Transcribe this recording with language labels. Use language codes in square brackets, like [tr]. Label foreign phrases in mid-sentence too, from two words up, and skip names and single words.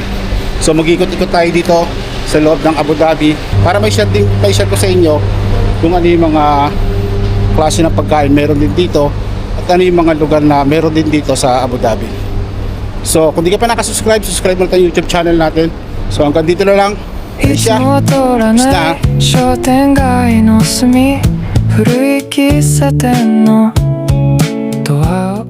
[tl] So mag-ikot-ikot tayo dito sa loob ng Abu Dhabi para may share ko sa inyo kung ano yung mga klase ng pagkain meron din dito at ano yung mga lugar na meron din dito sa Abu Dhabi. So kung di ka pa nakasubscribe, subscribe mo na yung YouTube channel natin. So hanggang dito na lang. [ja] いつもは通らない商店街の隅古い喫茶店のドアを